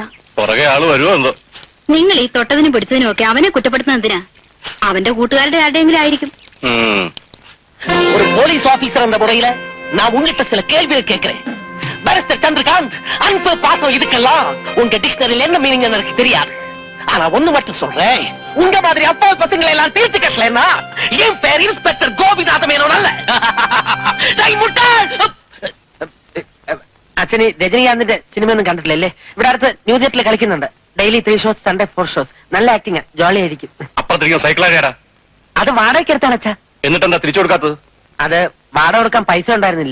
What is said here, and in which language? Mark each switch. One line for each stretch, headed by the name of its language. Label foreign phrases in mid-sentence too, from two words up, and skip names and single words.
Malayalam: പുറകെ ആള് വരുമോ എന്തോ. നിങ്ങൾ ഈ തൊട്ടതിനും പിടിച്ചതിനും ഒക്കെ അവനെ കുറ്റപ്പെടുത്തുന്ന എന്തിനാ? അവന്റെ കൂട്ടുകാരുടെ ആരുടെയെങ്കിലും ആയിരിക്കും.
Tamil: ஒரு போலீஸ் ஆபீசர் அந்த முறையில நான் உங்ககிட்ட சில கேள்விகள் கேட்கிறேன். பேரிஸ்டர் சந்திரகாந்த், அன்பு பாசம் இதுக்கெல்லாம் உங்க டிக்ஷனரியில் என்ன மீனிங் எனக்கு தெரியாது. ஆனா ஒண்ணு மட்டும் சொல்றேன், உங்க மாதிரி அப்பா பசங்களை எல்லாம் தீர்த்து கட்டலன்னா என் பேர் இன்ஸ்பெக்டர் கோபிநாத மேனோன் அல்ல.
Malayalam: അച്ഛന് രജനീകാന്തിന്റെ സിനിമയൊന്നും കണ്ടിട്ടില്ലല്ലേ? ഇവിടെ അടുത്ത് ന്യൂ തിയേറ്ററിൽ കളിക്കുന്നുണ്ട്.
English: Daily 3 shows, Sunday 4 shows.
Malayalam: നല്ല ആക്ടിങ്, ജോളി ആയിരിക്കും. അപ്പുറത്തിരിക്കുന്ന സൈക്കിളാരാ? അത് വാടകയ്ക്ക് എടുത്താണ് അച്ഛാ. എന്നിട്ടെന്താ തിരിച്ചു കൊടുക്കാത്തത്? അത് വാടക കൊടുക്കാൻ പൈസ ഉണ്ടായിരുന്നില്ല.